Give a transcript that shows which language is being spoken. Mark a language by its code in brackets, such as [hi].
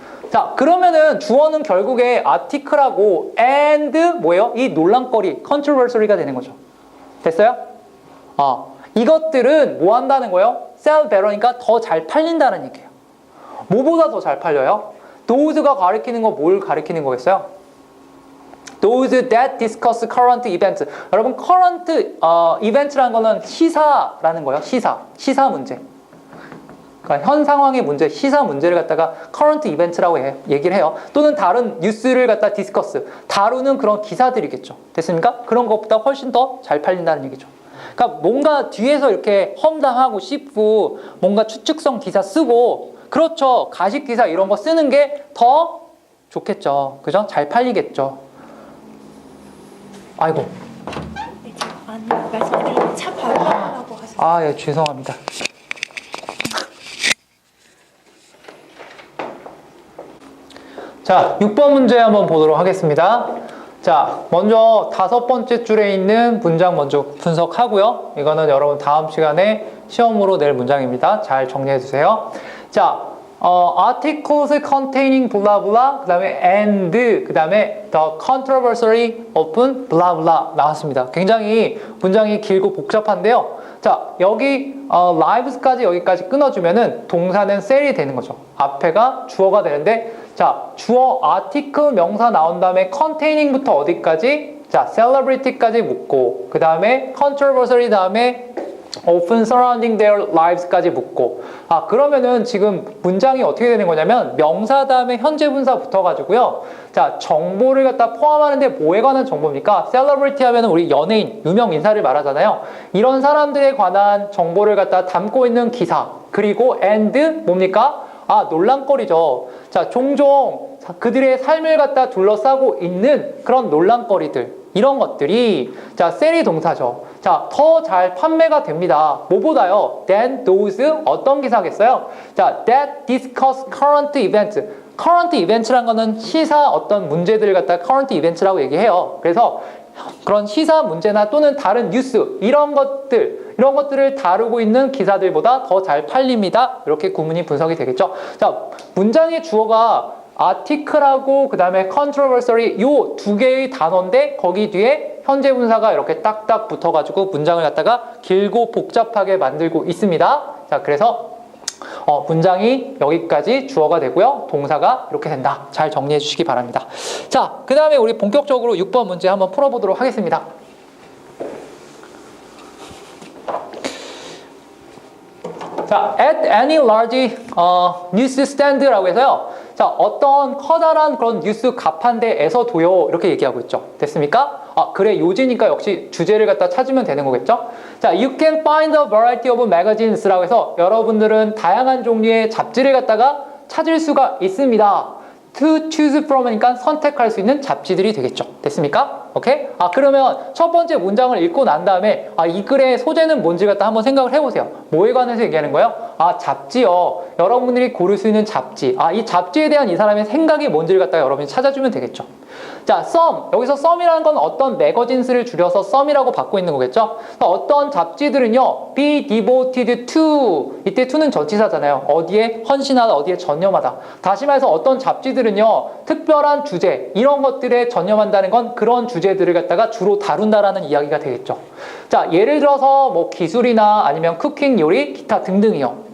[ko] 자, 그러면은 주어는 결국에 article하고 and 뭐예요? 이 논란거리, controversy가 되는 거죠. 됐어요? 이것들은 뭐 한다는 거예요? sell better니까 더 잘 팔린다는 얘기예요. 뭐보다 더 잘 팔려요? those가 가리키는 거 뭘 가리키는 거겠어요? [en] those that discuss current events. [ko] 여러분, current event라는 거는 시사라는 거예요. 시사 문제. 그러니까 현 상황의 문제, 시사 문제를 갖다가 current event라고 얘기를 해요. 또는 다른 뉴스를 갖다 discuss, 다루는 그런 기사들이겠죠. 됐습니까? 그런 것보다 훨씬 더 잘 팔린다는 얘기죠. 그러니까 뭔가 뒤에서 이렇게 험담하고 싶고 뭔가 추측성 기사 쓰고, 그렇죠. 가십 기사 이런 거 쓰는 게 더 좋겠죠. 그죠? 잘 팔리겠죠. 아이고. 네, 제가 말씀드린 차 밟으라고 하셨어요. 예, 죄송합니다. 자, 6번 문제 한번 보도록 하겠습니다. 자, 먼저 5번째 줄에 있는 문장 먼저 분석하고요. 이거는 여러분 다음 시간에 시험으로 낼 문장입니다. 잘 정리해 주세요. 자, [en] articles containing blah blah, 그 다음에 and, 그 다음에 the controversy of blah blah 나왔습니다. [ko] 굉장히 문장이 길고 복잡한데요. 자, 여기 lives까지 여기까지 끊어주면은 동사는 sell이 되는 거죠. 앞에가 주어가 되는데, 자, 주어 article 명사 나온 다음에 containing부터 어디까지? 자, celebrity까지 묶고, 그 다음에 controversy 다음에 [en] often surrounding their lives [ko] 까지 묶고. 아, 그러면은 지금 문장이 어떻게 되는 거냐면 명사 다음에 현재 분사 붙어가지고요. 자, 정보를 갖다 포함하는데 뭐에 관한 정보입니까? celebrity 하면은 우리 연예인, 유명 인사를 말하잖아요. 이런 사람들에 관한 정보를 갖다 담고 있는 기사. 그리고 and 뭡니까? 아, 논란거리죠. 자, 종종 그들의 삶을 갖다 둘러싸고 있는 그런 논란거리들. 이런 것들이 자, sell이 동사죠. 자, 더 잘 판매가 됩니다. 뭐보다요? than those 어떤 기사겠어요? [en] 자, that discuss current events. [ko] current events란 거는 시사 어떤 문제들을 갖다 current events라고 얘기해요. 그래서 그런 시사 문제나 또는 다른 뉴스 이런 것들을 다루고 있는 기사들보다 더 잘 팔립니다. 이렇게 구문이 분석이 되겠죠. 자, 문장의 주어가 article하고 그 다음에 controversy 요 두 개의 단어인데 거기 뒤에 현재 분사가 이렇게 딱딱 붙어가지고 문장을 갖다가 길고 복잡하게 만들고 있습니다. 자, 그래서 문장이 여기까지 주어가 되고요. 동사가 이렇게 된다. 잘 정리해 주시기 바랍니다. 자, 그 다음에 우리 본격적으로 6번 문제 한번 풀어보도록 하겠습니다. [en] 자, at any large news stand라고 해서요. [ko] 자, 어떤 커다란 그런 뉴스 가판대에서도요. 이렇게 얘기하고 있죠. 됐습니까? 아, 그래, 요지니까 역시 주제를 갖다 찾으면 되는 거겠죠? 자, [en] you can find a variety of magazines [ko] 라고 해서 여러분들은 다양한 종류의 잡지를 갖다가 찾을 수가 있습니다. [en] to choose from [ko] 이니까 선택할 수 있는 잡지들이 되겠죠. 됐습니까? 오케이? 아, 그러면 첫 번째 문장을 읽고 난 다음에 아, 이 글의 소재는 뭔지 갖다 한번 생각을 해보세요. 뭐에 관해서 얘기하는 거예요? 아, 잡지요. 여러분들이 고를 수 있는 잡지. 아, 이 잡지에 대한 이 사람의 생각이 뭔지를 갖다가 여러분이 찾아주면 되겠죠. 자, some. 여기서 some이라는 건 어떤 매거진스를 줄여서 some이라고 받고 있는 거겠죠. 어떤 잡지들은요, be devoted to. 이때 to는 전치사잖아요. 어디에 헌신하다, 어디에 전념하다. 다시 말해서 어떤 잡지들은요, 특별한 주제, 이런 것들에 전념한다는 건 그런 주제들을 갖다가 주로 다룬다라는 이야기가 되겠죠. 자, 예를 들어서 뭐 기술이나 아니면 쿠킹 요리, 기타 등등이요.